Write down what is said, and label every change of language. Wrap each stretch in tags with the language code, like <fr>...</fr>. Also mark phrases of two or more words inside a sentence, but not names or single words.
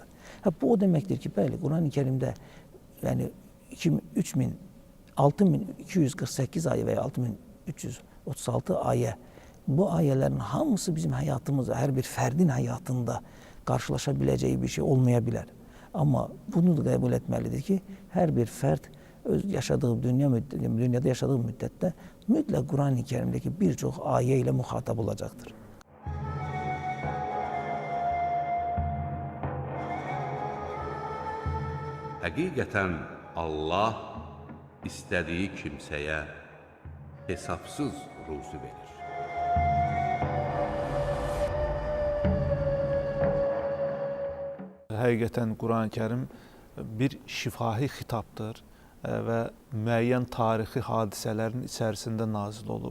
<tr>Bu o demektir ki bəli Kur'an-ı Kerim'de yani 6248 ayet veya 6336 ayet, bu ayelerin hamısı bizim hayatımızda, her bir ferdin hayatında karşılaşabileceği bir şey olmayabilir. Ama bunu da kabul etmelidir ki her bir fert yaşadığı dünyada yaşadığı müddette mutlaka Kur'an-ı Kerim'deki birçok ayet ile muhatap olacaktır.</tr> <az>Həqiqətən Allah istədiyi kimsəyə hesabsız ruzu verir. Həqiqətən Quran-ı Kerim bir şifahi xitapdır və müəyyən tarixi hadisələrin içərisində nazil olub.</az>